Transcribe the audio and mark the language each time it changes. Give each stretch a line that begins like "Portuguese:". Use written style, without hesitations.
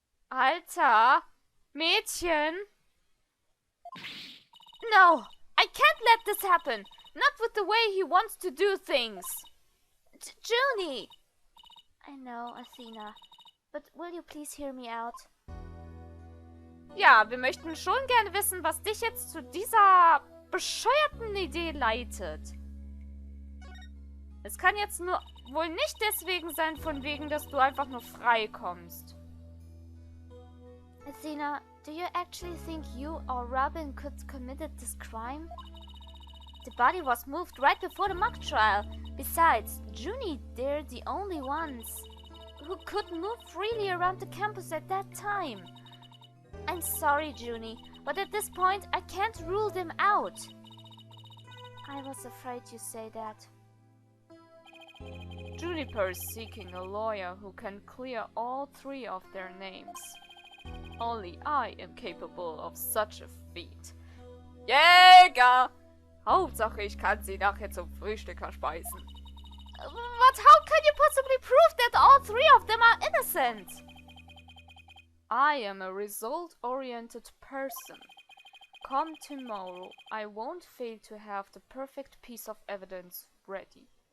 German: Alter, Mädchen!
English: No, I can't let this happen. Not with the way he wants to do things. Junie! I know, Athena. But will you please hear me out?
German: Ja, wir möchten schon gerne wissen, was dich jetzt zu dieser bescheuerten Idee leitet. Es kann jetzt nur wohl nicht deswegen sein, von wegen, dass du einfach nur frei kommst.
English: Athena, do you actually think you or Robin could committed this crime? The body was moved right before the mock trial. Besides, Junie, they're the only ones. who could move freely around the campus at that time. I'm sorry, Junie, but at this point I can't rule them out. I was afraid you say that. Juniper is seeking a lawyer who can clear all three of their names. Only I am capable of such a feat.
German: Jäger! Hauptsache, ich kann sie nachher zum Frühstück verspeisen.
English: But how can you possibly prove that all three of them are innocent? I am a result-oriented person. Come tomorrow, I won't fail to have the perfect piece of evidence ready.